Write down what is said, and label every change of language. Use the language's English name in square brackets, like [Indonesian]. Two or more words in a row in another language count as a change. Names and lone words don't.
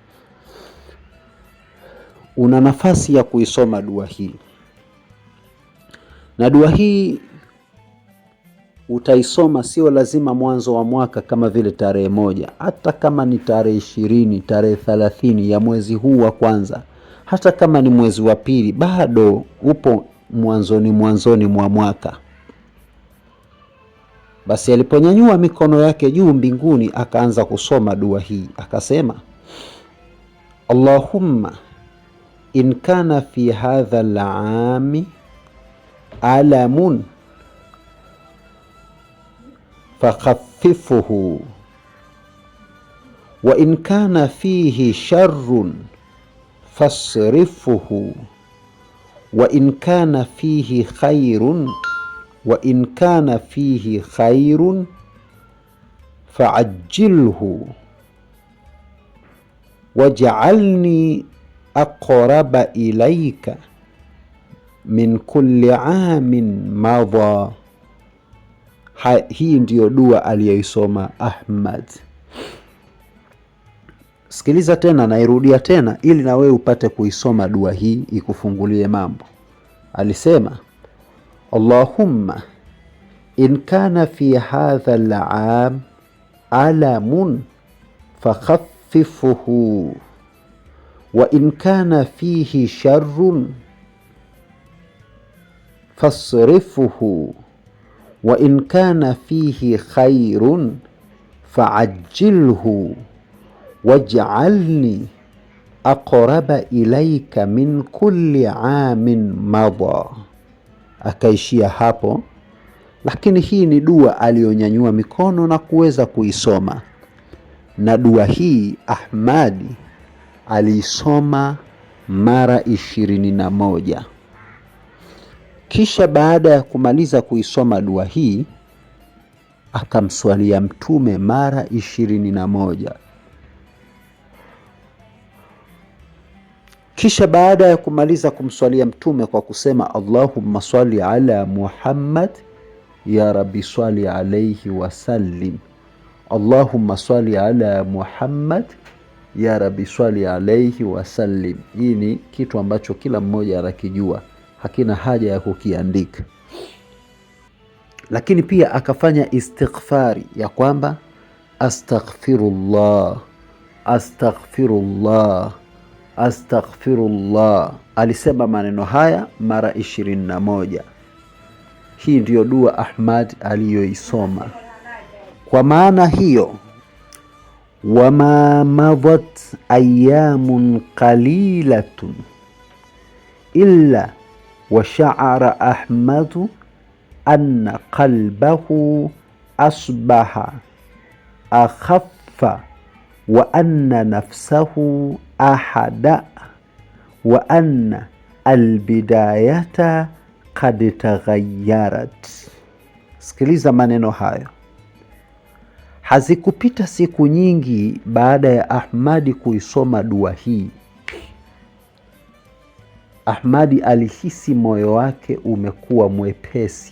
[Swahili] Una nafasi ya kuisoma dua hii, na dua hii utaisoma sio lazima mwanzo wa mwaka kama vile tarehe 1, hata kama ni tarehe 20, tarehe 30 ya mwezi huu wa kwanza, hata kama ni mwezi wa pili, bado upo mwanzoni mwa mwaka. Basi aliponyanyua mikono yake juu mbinguni akaanza kusoma dua hii, akasema, [Arabic] اللهم إن كان في هذا العام ألم فخففه وإن كان فيه شر فاصرفه وإن كان فيه خير فعجله واجعلني أقرب إليك من كل عام مضى. [Swahili] Hii ndiyo dua aliyoisoma Ahmad. Sikiliza tena, nairudia tena ili na wewe upate kuisoma dua hii ikufungulie mambo. Alisema, [Arabic] اللهم إن كان في هذا العام ألم فخففه وإن كان فيه شر فاصرفه وإن كان فيه خير فعجله واجعلني أقرب إليك من كل عام مضى. [Swahili] Akaishia hapo, lakini hii ni dua aliyonyanyua mikono na kuweza kuisoma, na dua hii Ahmadi aliisoma mara 21. Kisha baada ya kumaliza kuisoma dua hii akamswalia Mtume mara 21. Kisha baada ya kumaliza kumswalia Mtume kwa kusema [Arabic] اللهم صل على محمد يا رب صل عليه وسلم, اللهم صل على محمد يا رب صل عليه وسلم. [Swahili] Hii ni kitu ambacho kila mmoja anakijua, hakina haja ya kukiandika. lakini pia akafanya istighfari ya kwamba [Arabic] أستغفر الله أستغفر الله أستغفر الله. [Swahili] Alisema maneno haya mara 21. Hii ndiyo dua Ahmad aliyoisoma. Kwa maana hiyo, [Arabic] وما مضت أيام قليلة إلا وشعر أحمد أن قلبه أصبح أخف وأن نفسه أهدأ وأن البداية قد تغيرت. [Swahili] Sikiliza maneno hayo. Hazikupita siku nyingi baada ya Ahmadi kuisoma dua hii, Ahmadi alihisi moyo wake umekuwa mwepesi.